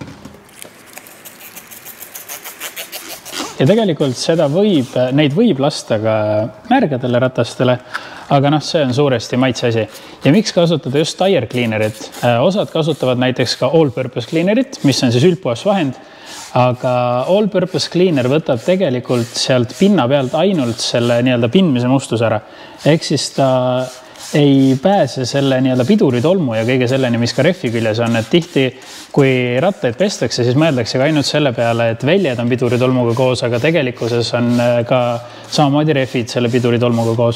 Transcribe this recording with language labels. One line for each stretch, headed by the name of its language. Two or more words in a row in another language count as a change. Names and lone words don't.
Estonian: Ja tegelikult neid võib lasta ka märgadele ratastele, aga see on suuresti maitse asi. Ja miks kasutada just
English: air cleanerit?
Estonian: Osad kasutavad näiteks ka
English: all-purpose cleanerit,
Estonian: mis on siis üldpuhas vahend, aga
English: all-purpose cleaner
Estonian: võtab tegelikult sealt pinna pealt ainult selle pindmise mustuse ära. Ehk siis ta ei pääse selle piduritolmu ja kõige selleni, mis ka refi küljes on. Et tihti, kui rattaid pestakse, siis mõeldakse ka ainult selle peale, et väljed on piduritolmuga koos, aga tegelikkuses on ka samamoodi refid selle piduritolmuga koos.